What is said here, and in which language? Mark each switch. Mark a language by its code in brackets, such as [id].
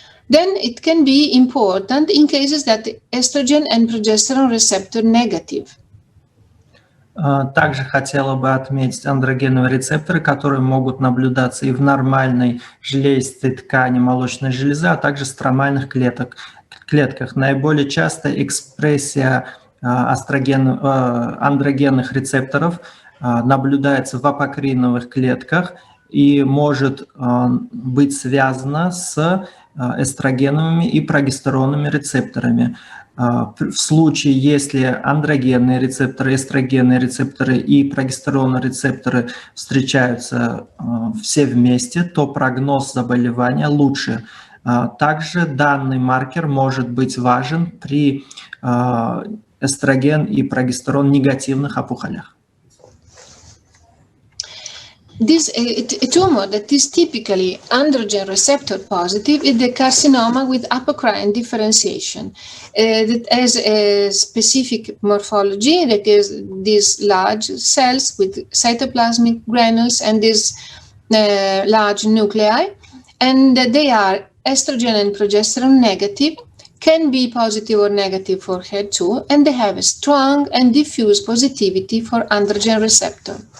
[en] Then it can be important in cases that estrogen and progesterone receptor negative. [ru] Также хотела бы отметить андрогеновые рецепторы, которые могут наблюдаться и в нормальной железистой ткани молочной железы, а также стромальных клетках. Наиболее часто экспрессия андрогенных рецепторов наблюдается в апокриновых клетках и может быть связана с эстрогеновыми и прогестероновыми рецепторами. В случае, если андрогенные рецепторы, эстрогенные рецепторы и прогестеронные рецепторы встречаются все вместе, то прогноз заболевания лучше. Также данный маркер может быть важен при эстроген и прогестерон негативных опухолях. [en] This a tumor that is typically androgen receptor positive is the carcinoma with apocrine differentiation that has a specific morphology, that is these large cells with cytoplasmic granules and these large nuclei, and they are estrogen and progesterone negative, can be positive or negative for HER2, and they have a strong and diffuse positivity for androgen receptor.